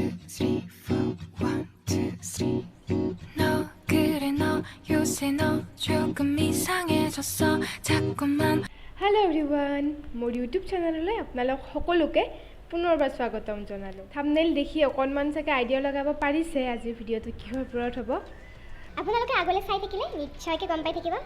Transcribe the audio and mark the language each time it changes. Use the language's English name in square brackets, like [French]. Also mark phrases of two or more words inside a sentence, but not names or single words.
[English] three, four. One, two, three. [Korean] 너 그래 너 요새 너 조금 이상해졌어 자꾸만. [English] Hello everyone [Assamese] মোৰ ইউটিউব চেনেললৈ আপোনালোক সকলোকে পুনৰবাৰ স্বাগতম জনালোঁ। থাম্বনেইল দেখি অকণমান চাগে আইডিয়া লগাব পাৰিছে আজিৰ ভিডিঅ'টো কিহৰ ওপৰত হ'ব। আপোনালোকে আগলৈ চাই থাকিলে নিশ্চয়কৈ গম পাই থাকিব।